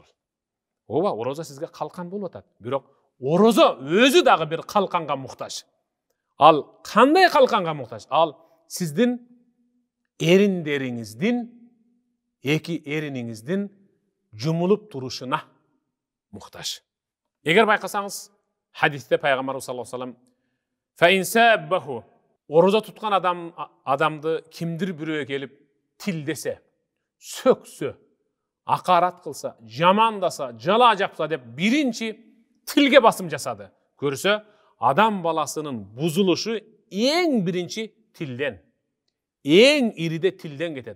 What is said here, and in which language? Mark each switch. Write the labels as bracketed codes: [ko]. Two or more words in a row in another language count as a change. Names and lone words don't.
[ky] Ооба, орозо сизге калкан болуп атат. Бирок орозо өзү дагы бир калканга муктаж. Ал кандай калканга муктаж? Ал сиздин эриндериңиздин, эки эриниңиздин жумулуп турушуна муктаж. Эгер байкасаңыз, хадисте пайгамбарыбыз [ar] صلى الله عليه وسلم [ky] орозо туткан адамды кимдир бирөө келип тилдесе, сөксө, акарат кылса, жамандаса, жала жапса деп биринчи тилге басым жасады. Көрсө, адам баласынын бузулушу эң биринчи тилден, эң ириде тилден кетет.